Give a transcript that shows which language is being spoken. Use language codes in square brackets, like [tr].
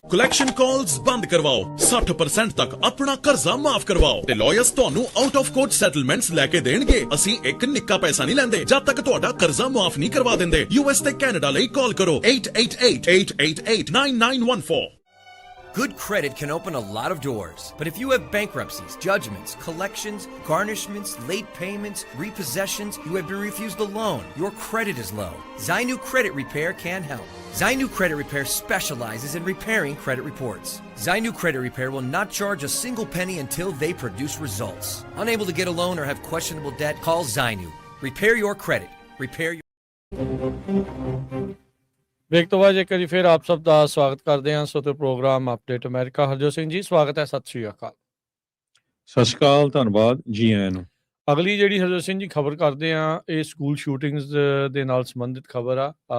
[pa] Collection ਕਾਲਸ ਬੰਦ ਕਰਵਾਓ, 60% ਤੱਕ ਆਪਣਾ ਕਰਜ਼ਾ ਮਾਫ ਕਰਵਾਓ ਤੇ ਲਾਇਰਸ ਤੁਹਾਨੂੰ ਆਊਟ ਆਫ ਕੋਰਟ ਸੈਟਲਮੈਂਟਸ ਲੈ ਕੇ ਦੇਣਗੇ। ਅਸੀਂ ਇੱਕ ਨਿੱਕਾ ਪੈਸਾ ਨਹੀਂ ਲੈਂਦੇ ਜਦ ਤੱਕ ਤੁਹਾਡਾ ਕਰਜ਼ਾ ਮਾਫ ਨਹੀਂ ਕਰਵਾ ਦਿੰਦੇ। US ਤੇ ਕੈਨੇਡਾ ਲਈ ਕਾਲ ਕਰੋ 888-888-9914। [en] Good credit can open a lot of doors, but if you have bankruptcies, judgments, collections, garnishments, late payments, repossessions, you have been refused a loan, your credit is low, Zainu Credit Repair can help. Zainu Credit Repair specializes in repairing credit reports. Zainu Credit Repair will not charge a single penny until they produce results. Unable to get a loan or have questionable debt, call Zainu. Repair your credit. Repair your [pa] break ਤੋਂ ਬਾਅਦ ਇੱਕ ਵਾਰੀ ਫਿਰ ਆਪ ਸਭ ਦਾ ਸਵਾਗਤ ਕਰਦੇ ਹਾਂ। ਸੋ ਤੇ programme update America. Harjot Singh ji ਸਵਾਗਤ ਹੈ। ਸਤਿ ਸ਼੍ਰੀ ਅਕਾਲ। ਸਤਿ ਸ਼੍ਰੀ ਅਕਾਲ, ਧੰਨਵਾਦ ਜੀ ਆਇਆਂ ਨੂੰ। ਅਗਲੀ ਜਿਹੜੀ ਹਰਜੋਤ ਸਿੰਘ ਜੀ ਖਬਰ ਕਰਦੇ ਆ ਇਹ ਸਕੂਲ ਸ਼ੂਟਿੰਗਸ ਦੇ ਨਾਲ ਸੰਬੰਧਿਤ ਖਬਰ ਆ।